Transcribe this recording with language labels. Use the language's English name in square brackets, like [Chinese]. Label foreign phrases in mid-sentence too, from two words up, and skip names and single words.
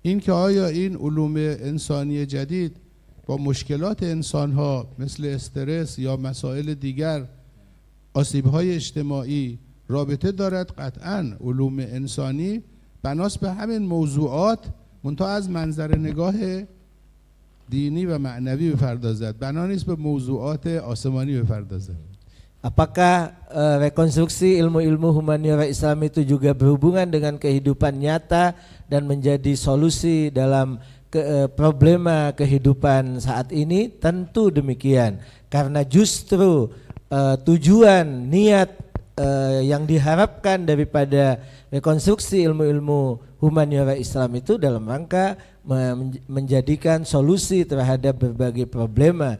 [Persian] این که آیا این علوم انسانی جدید با مشکلات انسانها مثل استرس یا مسائل دیگر، آسیب‌های اجتماعی رابطه دارد؟ قطعاً علوم انسانی بناس به همین موضوعات منتها از منظر نگاه دینی و معنوی بپردازد، بنا نیست به موضوعات آسمانی بپردازد. [Indonesian] Apakah rekonstruksi ilmu-ilmu humaniora Islam itu juga berhubungan dengan kehidupan nyata dan menjadi solusi dalam problema kehidupan saat ini? Tentu demikian, karena justru tujuan niat yang diharapkan daripada rekonstruksi ilmu-ilmu humaniora Islam itu dalam rangka menjadikan solusi terhadap berbagai problema.